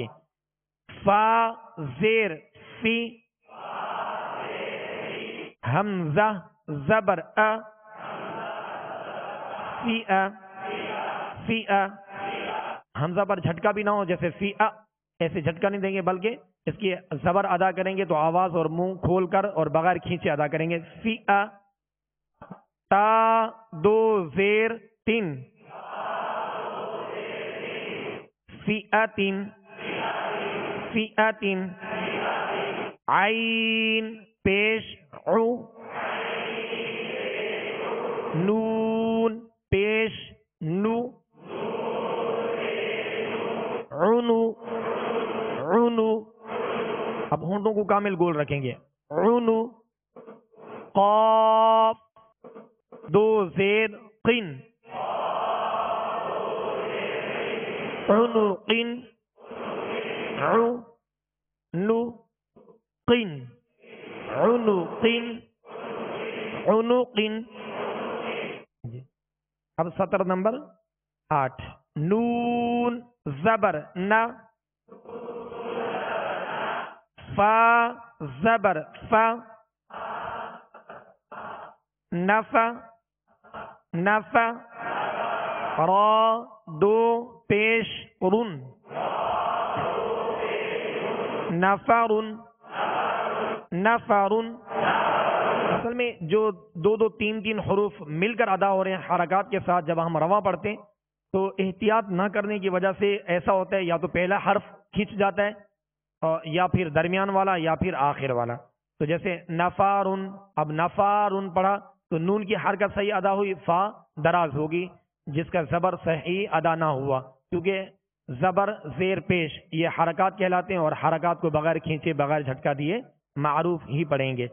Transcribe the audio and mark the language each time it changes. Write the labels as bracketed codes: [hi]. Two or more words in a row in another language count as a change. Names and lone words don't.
[ur] فا زیر فی، حمزہ زبر ا، فی ا، فی ا۔ حمزہ پر جھٹکا بھی نہ ہو، جیسے فی ا ایسے جھٹکا نہیں دیں گے، بلکہ اس کی زبر ادا کریں گے تو آواز اور منہ کھول کر اور بغیر کھینچے ادا کریں گے۔ فی ا، تا دو زیر تین، فی اتن، فی اتن۔ عین پیش عو، نون پیش نو، عنو، عنو۔ اب ہونٹوں کو کامل گول رکھیں گے، عنو۔ قاف دو زیر قن، عنو قن، عو نو قن، عنو قن، عنو قن۔ اب سطر نمبر 8، نون زبر نا، فا زبر فا، [ar] نفا، نفا۔ [ur] را دو پیش رن، نفرن، نفرن۔ اصل میں جو دو دو تین تین حروف مل کر ادا ہو رہے ہیں حرکات کے ساتھ، جب ہم رواں پڑھتے ہیں تو احتیاط نہ کرنے کی وجہ سے ایسا ہوتا ہے، یا تو پہلا حرف کھنچ جاتا ہے یا پھر درمیان والا یا پھر آخر والا۔ تو جیسے نفارن، اب نفارن پڑھا تو نون کی حرکت صحیح ادا ہوئی، فا دراز ہوگی جس کا زبر صحیح ادا نہ ہوا، کیونکہ زبر زیر پیش یہ حرکات کہلاتے ہیں، اور حرکات کو بغیر کھینچے بغیر جھٹکا دیے معروف ہی پڑھیں گے۔